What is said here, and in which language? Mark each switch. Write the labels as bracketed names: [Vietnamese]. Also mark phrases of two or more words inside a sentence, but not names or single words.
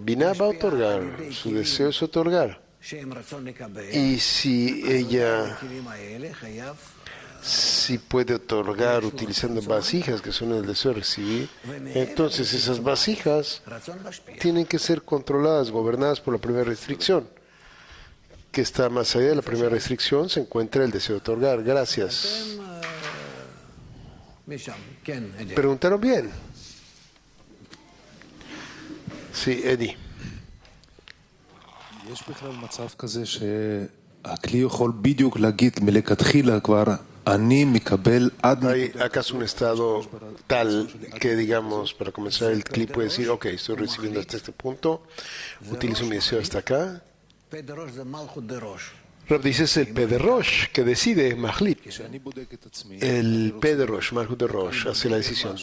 [Spanish] Bina va a otorgar, su deseo es otorgar. Y si ella puede otorgar utilizando vasijas que son el deseo de recibir, entonces esas vasijas tienen que ser controladas, gobernadas por la primera restricción, que está más allá de la primera restricción, se encuentra el deseo de otorgar. Gracias. ¿Preguntaron bien? Sí, Eddie. [Hebrew] יש בכלל מצב כזה שהכלי יכול בדיוק להגיד מלכתחילה כבר אני מקבל עד... [Spanish] ¿Hay acaso un estado tal que, digamos, para comenzar el clip puede decir, ok, estoy recibiendo hasta este punto, utilizo mi deseo hasta acá? Rab dice, es el P de Rosh que decide, Mahlit. El P de Rosh, Malchut de Rosh, hace la decisión.